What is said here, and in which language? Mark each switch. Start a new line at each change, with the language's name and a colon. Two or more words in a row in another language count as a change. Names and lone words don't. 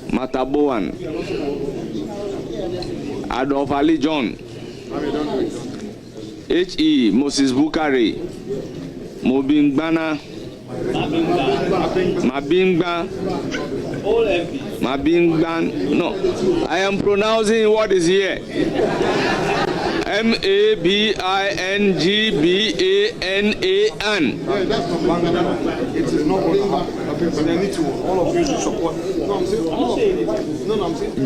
English: Mataboan. Adolf Ali John. H.E. Moses Bukari. Mobingbana. Mabingban. No, I am pronouncing what is here. Mabingban. That's not Bangladesh. It is not going to happen. They need to, all of you to support. No, I'm saying.